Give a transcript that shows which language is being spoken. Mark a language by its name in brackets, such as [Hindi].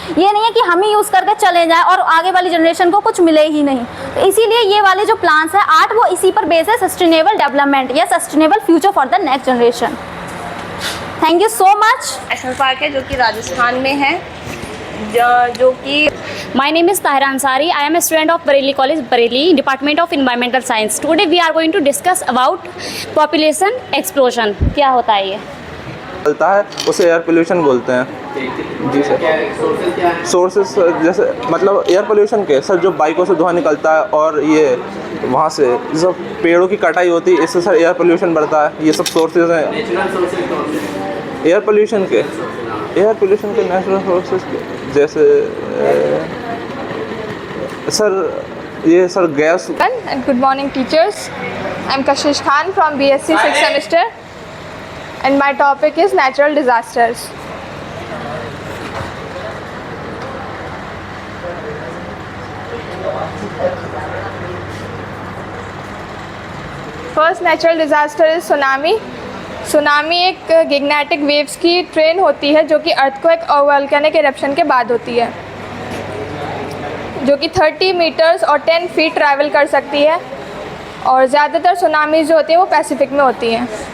[Hindi] ये नहीं है कि हम ही यूज़ करके चले जाएं और आगे वाली जनरेशन को कुछ मिले ही नहीं। तो इसीलिए ये वाले जो प्लान्स हैं 8 वो इसी पर बेस है, सस्टेनेबल डेवलपमेंट या [English] Sustainable future for the next generation. Thank you so much. [Hindi] National park है जो कि राजस्थान में है, जो कि [English] My name is Tahira Ansari. I am a student of Bareilly College, Bareilly, Department of Environmental Science. Today we are going to discuss about population explosion. [Hindi] क्या होता है ये? चलता है उसे एयर पोल्यूशन बोलते हैं। जी सर। सोर्सेस जैसे मतलब एयर पोल्यूशन के सर जो बाइकों से धुआं निकलता है और ये वहाँ से जो पेड़ों की कटाई होती है, इससे सर एयर पोल्यूशन बढ़ता है। ये सब सोर्सेज हैं एयर पोल्यूशन के। नेचुरल सोर्सेज के जैसे सर ये sir gas. [English] And good morning teachers. I'm Kashish Khan from BSc 6th semester and my topic is natural disasters. First natural disaster is tsunami. [Hindi] Tsunami एक गिग्नेटिक waves की train होती है जो कि अर्थक्वेक और वोल्केनिक इरप्शन के बाद होती है, जो कि 30 मीटर्स और 10 फीट ट्रैवल कर सकती है और ज़्यादातर सुनामी जो होती है वो पैसिफिक में होती हैं।